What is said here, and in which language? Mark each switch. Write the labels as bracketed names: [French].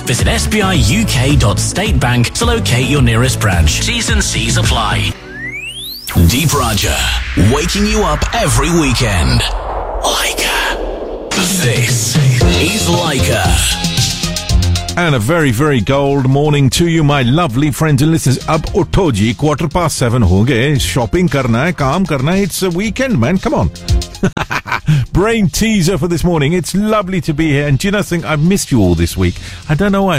[English] Visit sbiuk.statebank to locate your nearest branch. T's and C's apply. Deep Raja, waking you up every weekend. Leica. This is Leica. And a very, very gold morning to you, my lovely friends and listeners. [Hindi] अब उठो जी, 7:15 हो गए. Shopping करना है, काम करना है. [English] It's a weekend, man. Come on. Brain teaser for this morning. It's lovely to be here. And do you know something? I've missed you all this week. I don't know why.